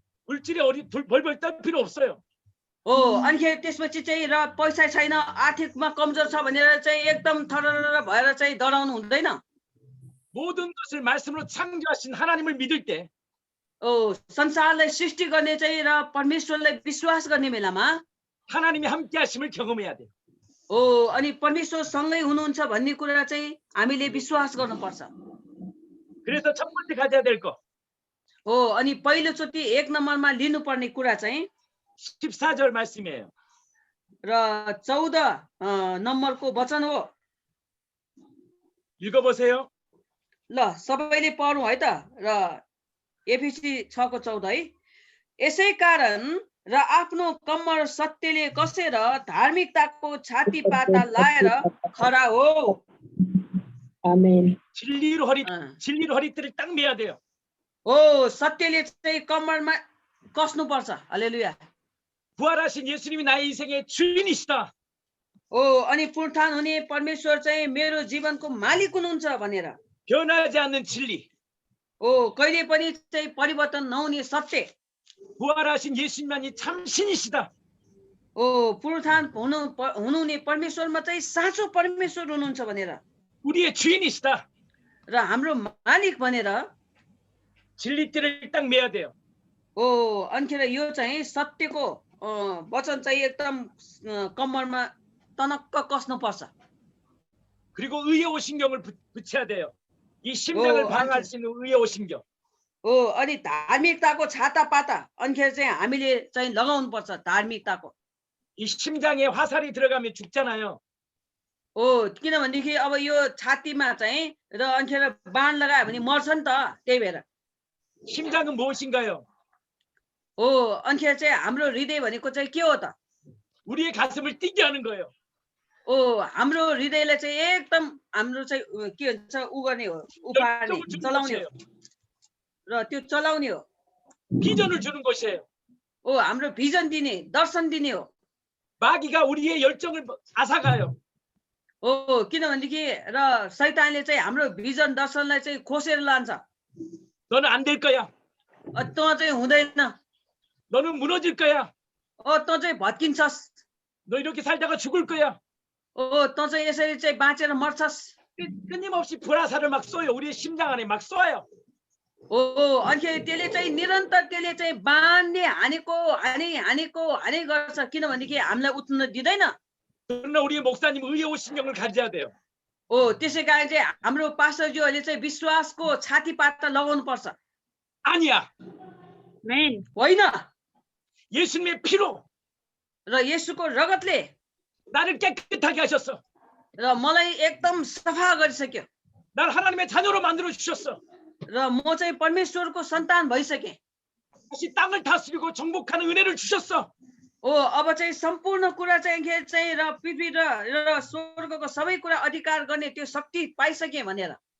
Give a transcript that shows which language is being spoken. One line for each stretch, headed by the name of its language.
Korean: 물질이 벌벌 떨 필요 없어요.
Nepali: अनिखेर त्यसपछि चाहिँ र पैसा छैन आर्थिकमा कमजोर छ भनेर चाहिँ एकदम थरर भएर चाहिँ डराउनु हुँदैन।
Korean: 모든 것을 말씀으로 창조하신 하나님을 믿을 때
Nepali: संसारलाई सृष्टि गर्ने चाहिँ र परमेश्वरलाई विश्वास गर्ने बेलामा
Korean: 하나님이 함께 하심을 경험해야 돼요.
Nepali: अनि परमेश्वर सँगै हुनुहुन्छ भन्ने कुरा चाहिँ हामीले विश्वास गर्नुपर्छ।
Korean: 그래서 첫 번째 가져야 될 거.
Nepali: अनि पहिलोचोटि 1 नम्बरमा लिनुपर्ने कुरा चाहिँ
Korean: 14절 말씀이에요.
Nepali: र 14 नम्बरको वचन हो।
Korean: 읽어보세요.
Nepali: ल सबैले पढौँ है त। र एफिसी 6:14 है। यसै कारण र आफ्नो कम्मर सत्यले कसेर धार्मिकताको छाती पाता लाएर खरा हो।
Korean: 아멘. 진리로 허리띠를 딱 매야 돼요.
Nepali: सत्यले चाहिँ कम्मरमा कस्नुपर्छ। हालेलुया।
Korean: 부활하신 예수님이 나의 인생의 주인이시다.
Nepali: अनि पुनरुत्थान हुने परमेश्वर चाहिँ मेरो जीवनको मालिक हुनुहुन्छ भनेर
Korean: 변하지 않는 진리.
Nepali: कहिले पनि चाहिँ परिवर्तन नहुने सत्य।
Korean: 부활하신 예수님만이 참 신이시다.
Nepali: पुनरुत्थान हुनुहुने परमेश्वरमा चाहिँ साँचो परमेश्वर हुनुहुन्छ भनेर
Korean: 우리의 주인이시다.
Nepali: र हाम्रो मालिक भनेर
Korean: 진리띠를 딱 매야 돼요.
Nepali: अनिखेर यो चाहिँ सत्यको वचन चाहिँ एकदम कम्मरमा तनक्क कसनुपर्छ।
Korean: 그리고 의의 오신경을 붙여야 돼요. 이 심장을 방어할 수 있는 의의 오신경.
Nepali: अनि धार्मिकताको छाता पाता अनिखेर चाहिँ हामीले चाहिँ लगाउनु पर्छ धार्मिकताको।
Korean: 이 심장에 화살이 들어가면 죽잖아요.
Nepali: किनभनेदेखि अब यो छातीमा चाहिँ र अनिखेर बाण लगायो भने मर्छ नि त। त्यही भएर
Korean: 심장은 무엇인가요?
Nepali: अनिखेर चाहिँ हाम्रो हृदय भनेको चाहिँ के हो त?
Korean: 우리의 가슴을 뛰게 하는 거예요.
Nepali: हाम्रो हृदयलाई चाहिँ एकदम हाम्रो चाहिँ के भन्छ उ गर्ने हो, उपार्ने चलाउने हो र त्यो चलाउने हो।
Korean: 비전을 주는 것이에요.
Nepali: हाम्रो भिजन दिने दर्शन दिने हो।
Korean: 마귀가 우리의 열정을 앗아가요.
Nepali: किनभनेदेखि र शैतानले चाहिँ हाम्रो भिजन दर्शनलाई चाहिँ खोसेर लान्छ।
Korean: 너는 안 될 거야.
Nepali: तँ चाहिँ हुँदैन।
Korean: 너는 무너질 거야.
Nepali: तँ चाहिँ भत्किन्छस्।
Korean: 너 이렇게 살다가 죽을 거야.
Nepali: तँ चाहिँ यसरी चाहिँ बाँचेर मर्छस्।
Korean: 끊임없이 불화살을 막 쏘요. 우리의 심장 안에 막 쏘아요.
Nepali: अनि त्यसले चाहिँ निरन्तर त्यसले चाहिँ बाँधले हाने गर्छ। किनभनेदेखि हामीलाई उठ्न दिँदैन।
Korean: 그러나 우리의 목사님 의의 오신경을 가져야 돼요.
Nepali: त्यसै कारण चाहिँ हाम्रो पास्टरज्यूहरूले चाहिँ विश्वासको छाती पाता लगाउनु पर्छ।
Korean: 아니야.
Nepali: होइन।
Korean: 예수님의 피로
Nepali: र येशूको रगतले
Korean: 나를 깨끗하게 하셨어.
Nepali: र मलाई एकदम सफा गरिसक्यो।
Korean: 날 하나님의 자녀로 만들어 주셨어.
Nepali: र म चाहिँ परमेश्वरको सन्तान भइसकेँ।
Korean: 다시 땅을 다스리고 정복하는 은혜를 주셨어.
Nepali: अब चाहिँ सम्पूर्ण कुरा चाहिँ र पृथ्वी र स्वर्गको सबै कुरा अधिकार गर्ने त्यो शक्ति पाइसकेँ भनेर